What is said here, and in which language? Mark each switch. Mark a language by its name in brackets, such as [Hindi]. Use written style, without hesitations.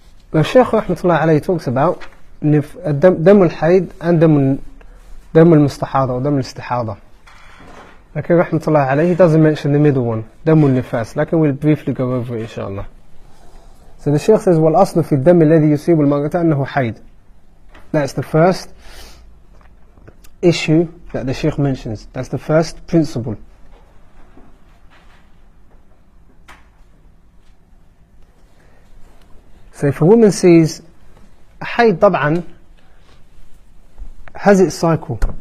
[English] The Shaykh Rahmatullah alayhi talks about dam al-hayd and dam al-mustahada or dam al-istihada. Like Rahmatullah alayhi, he doesn't mention the middle one, dam al-nifas. Like we'll briefly go over it inshallah. So the Shaykh says, [Arabic] وَالْأَصْلُ فِي الدَّمِ الَّذِي يُصِيبُ الْمَرْأَةَ أَنَّهُ حَيْض. [English] That's the first issue that the Shaykh mentions. That's the first principle. So if a woman sees a hayd, [Arabic] طبعا [English] has its cycle.